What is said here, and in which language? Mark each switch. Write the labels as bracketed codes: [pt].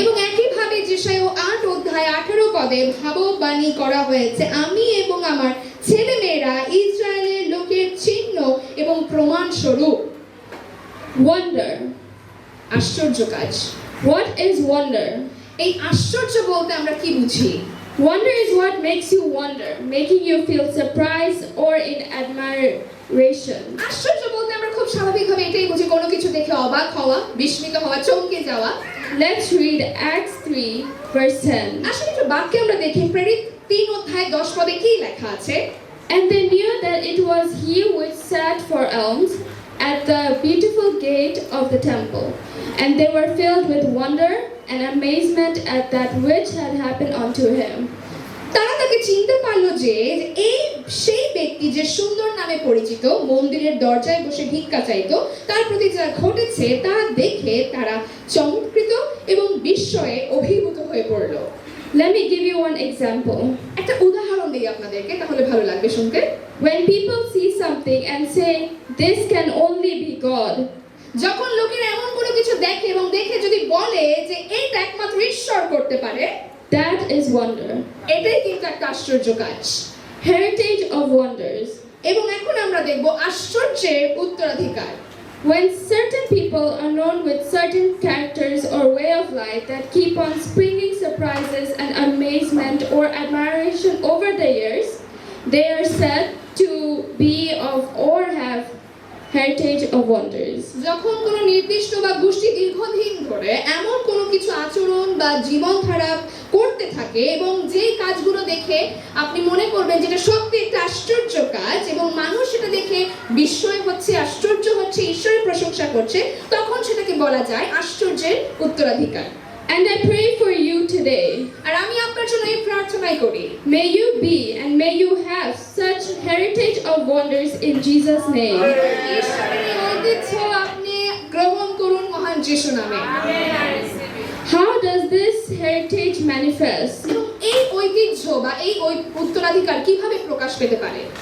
[bn] এবং একইভাবে যেসায় 8 অধ্যায় 18 পদে ভাববাণী করা হয়েছে, আমি এবং আমার ছেলেমেয়েরা ইসরায়েলের লোকের চিহ্ন এবং প্রমাণ স্বরূপ। [en] Wonder. [bn] আশ্চর্য কাজ। [en] What is wonder? [bn] এই আশ্চর্য বলতে আমরা কি বুঝি? [en] Wonder is what makes you wonder, making you feel surprised or in admiration. [bn] আশ্চর্য বলতে আমরা খুব স্বাভাবিকভাবে এটাই বুঝি, কোনো কিছু দেখে অবাক হওয়া, বিস্মিত হওয়া, চমকে যাওয়া। [en] Let's read Acts 3 verse 10. [bn] আসলে একটু বাক্যে আমরা দেখি প্রেরিত 3 অধ্যায় 10 পদে কি লেখা আছে। [en] And they knew that it was he which sat for alms at the beautiful gate of the temple, and they were filled with wonder and amazement at that which had happened unto him. [bn] তারা তাকে চিনতে পারলো যে এই সেই ব্যক্তি ব্যক্তি যে সুন্দর নামে পরিচিত মন্দিরের দরজায় বসে ভিক্ষা চাইতো, তার প্রতি যা ঘটেছে তা দেখে তারা চমৎকৃত এবং বিস্ময়ে অভিভূত হয়ে পড়ল। [en] Let me give you one example. [bn] একটা উদাহরণ দিই আপনাদেরকে, তাহলে ভালো লাগবে শুনতে। [en] When people see something and say, "This can only be God," [bn] যখন লোকেরা এমন কোনো কিছু দেখে এবং দেখে যদি বলে যে এইটা একমাত্র ঈশ্বর করতে পারে, [en] that is wonder. [bn] এটাই কিন্তু একটা আশ্চর্য কাজ। [en] Heritage of wonders. [bn] এবং এখন আমরা দেখব আশ্চর্যের উত্তরাধিকার। [en] When certain people are known with certain characters or way of life that keep on springing surprises and amazement or admiration over the years, they are said to be of or have heritage of wonders. [bn] যখন কোনো নির্দিষ্ট বা গোষ্ঠী দীর্ঘদিন ধরে এমন কোনো কিছু আচরণ বা জীবনধারা করতে থাকে এবং যেই কাজগুলো দেখে আপনি মনে করবেন যেটা সত্যি একটা আশ্চর্য কাজ এবং মানুষ সেটা দেখে বিস্ময় হচ্ছে, আশ্চর্য হচ্ছে, ঈশ্বরের প্রশংসা করছে, তখন সেটাকে বলা যায় আশ্চর্যের উত্তরাধিকার। [en] And I pray for you today. [bn] আর আমি আপনার জন্য এই প্রার্থনাই করি, [en] May you be and may you have such heritage of wonders in Jesus' name. [bn] ঈশ্বরের এই ঐতিহ্য আপনি গ্রহণ করুন মহান যিশু নামে। [en] How does this heritage manifest? [bn] এবং এই ঐতিহ্য বা এই উত্তরাধিকার কিভাবে প্রকাশ পেতে পারে?